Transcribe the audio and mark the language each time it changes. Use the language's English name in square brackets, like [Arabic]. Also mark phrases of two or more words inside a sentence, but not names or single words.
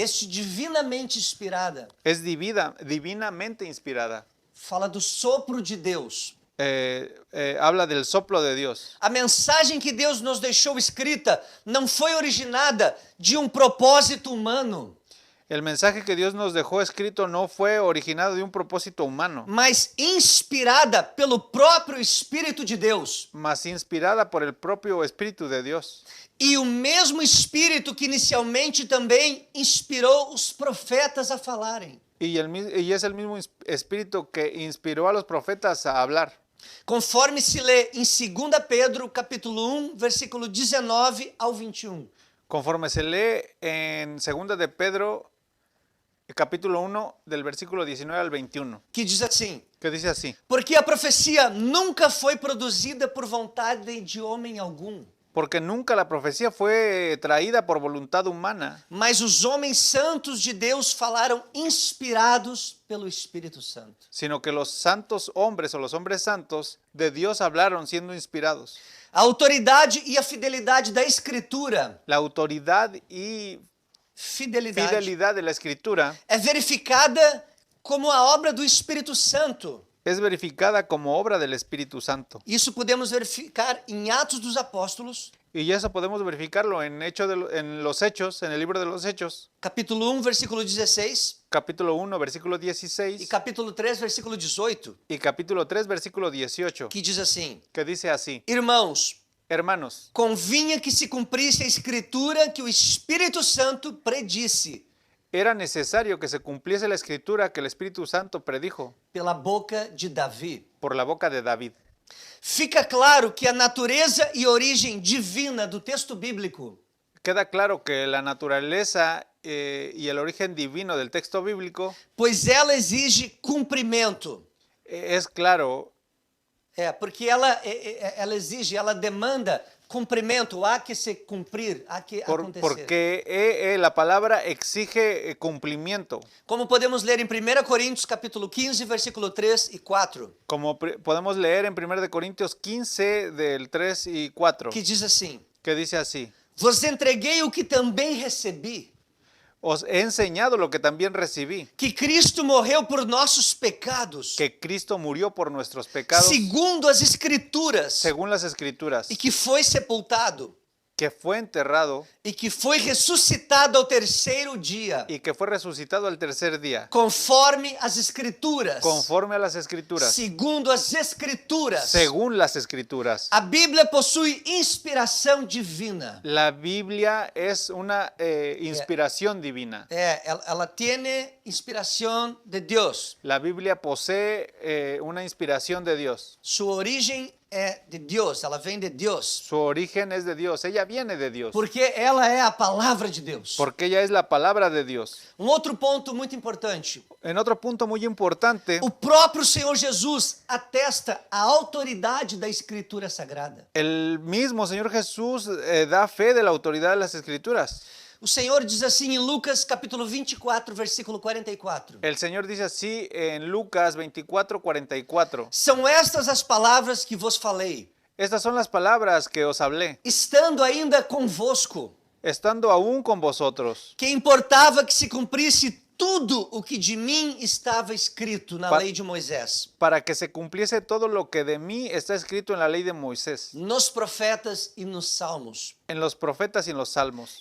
[Portuguese] Este divinamente inspirada [Spanish] Es divinamente inspirada. [Portuguese] fala do sopro de Deus. [Spanish] Habla del soplo de Dios. [Portuguese] A mensagem que Deus nos deixou escrita não foi originada de um propósito humano, [Spanish] El mensaje que Dios nos dejó escrito no fue originado de un propósito humano, [Portuguese] mas inspirada pelo próprio Espírito de Deus. [Spanish] mas inspirada por el propio Espíritu de Dios. [Portuguese] E o mesmo Espírito que inicialmente também inspirou os profetas a falarem. [Spanish] Y es el mismo Espíritu que inspiró a los profetas a hablar. [Portuguese] Conforme se lê em 2 Pedro, capítulo 1, versículo 19 ao 21. [Spanish] Conforme se lee en 2 de Pedro, capítulo 1, del versículo 19 al 21, [Portuguese] Que diz assim: [Spanish] que dice así: [Portuguese] porque a profecia nunca foi produzida por vontade de homem algum, [Spanish] porque nunca la profecía fue traída por voluntad humana, [Portuguese] mas os homens santos de Deus falaram inspirados pelo Espírito Santo. [Spanish] sino que los santos hombres o los hombres santos de Dios hablaron siendo inspirados. [Portuguese] A autoridade e a fidelidade da Escritura, [Spanish] La autoridad y fidelidad de la Escritura [Portuguese] é verificada como a obra do Espírito Santo. [Spanish] es verificada como obra del Espíritu Santo. [Portuguese] Isso podemos verificar em Atos dos Apóstolos, [Spanish] Y eso podemos verificarlo en los Hechos, en el libro de los Hechos, [Portuguese] capítulo 1, versículo 16, [Spanish] capítulo 1, versículo [Portuguese] e 16 capítulo 3, versículo 18, [Spanish] y capítulo 3, versículo 18, [Portuguese] que diz assim: [Spanish] que dice así: [Portuguese] Irmãos, [Spanish] Hermanos, [Portuguese] convinha que se cumprisse a Escritura que o Espírito Santo predisse [Spanish] era necesario que se cumpliese la escritura que el Espíritu Santo predijo [Portuguese] pela boca de Davi. [Spanish] por la boca de David. [Portuguese] Fica claro que a natureza e origem divina do texto bíblico [Spanish] Queda claro que la naturaleza y el origen divino del texto bíblico [Portuguese] pois ela exige cumprimento. [Spanish] es claro, [Portuguese] Porque ela exige, ela demanda cumprimento, há que se cumprir, há que acontecer. [Spanish] porque la palabra exige cumplimiento. [Portuguese] Como podemos ler em 1 Coríntios capítulo 15, versículo 3 e 4, [Spanish] Como podemos leer en 1 de Corintios 15 del 3 y 4, [Portuguese] que diz assim: [Spanish] que dice así: [Portuguese] Vos entreguei o que também recebi, [Spanish] Os he enseñado lo que también recibí, [Portuguese] que Cristo morreu por nossos pecados, [Spanish] que Cristo murió por nuestros pecados [Portuguese] segundo as Escrituras, [Spanish] según las Escrituras, [Portuguese] e que foi sepultado, [Spanish] que fue enterrado [Portuguese] e que foi ressuscitado ao terceiro dia, [Spanish] y que fue resucitado al tercer día, [Portuguese] conforme as Escrituras, [Spanish] conforme a las Escrituras, [Portuguese] segundo as Escrituras. [Spanish] según las Escrituras. [Portuguese] A Bíblia possui inspiração divina. [Spanish] La Biblia es una inspiración divina. [Portuguese] Ela tem inspiração de Deus. [Spanish] La Biblia posee una inspiración de Dios. [Portuguese] Sua origem é de Deus, ela vem de Deus. [Spanish] Su origen es de Dios, ella viene de Dios, [Portuguese] Porque ela é a palavra de Deus. [Spanish] porque ella es la palabra de Dios. [Portuguese] Outro ponto muito importante. [Spanish] En otro punto muy importante, [Portuguese] O próprio Senhor Jesus atesta a autoridade da Escritura Sagrada. [Spanish] el mismo Señor Jesús da fe de la autoridad de las Escrituras. [Portuguese] O Senhor diz assim em Lucas capítulo 24, versículo 44. [Spanish] El Señor dice así en Lucas 24:44. [Portuguese] São estas as palavras que vos falei, [Spanish] Estas son las palabras que os hablé, [Portuguese] estando ainda convosco, [Spanish] estando aún con vosotros, [Portuguese] que importava que se cumprisse tudo o que de mim estava escrito na lei de Moisés, [Spanish] para que se cumpliese todo lo que de mí está escrito en la ley de Moisés, [Portuguese] nos profetas e nos salmos. [Spanish] en los profetas y en los salmos.